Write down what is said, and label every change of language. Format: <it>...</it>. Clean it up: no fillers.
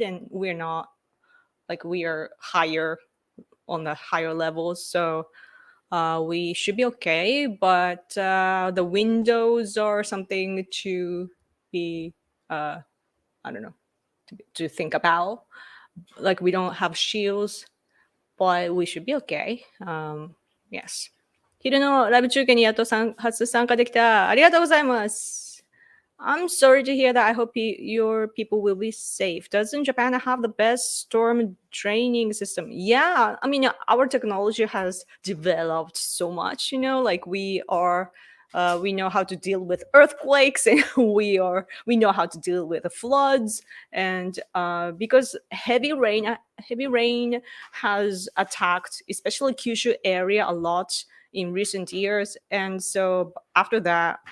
<en>And we're not, like, we are higher on the higher levels, so we should be okay. But the windows are something to be, I don't know, to think about. Like we don't have shields, but we should be okay.</en> <ja>Yes. 昼のライブ中継にやっと初参加できた。ありがとうございます。</ja> <en>I'm sorry to hear that. I hope your people will be safe. Doesn't Japan have the best storm draining system? Yeah, I mean, our technology has developed so much. Like we know how to deal with earthquakes, and we know how to deal with the floods, and because heavy rain has attacked, especially Kyushu area, a lot in recent years, and so after that.</en>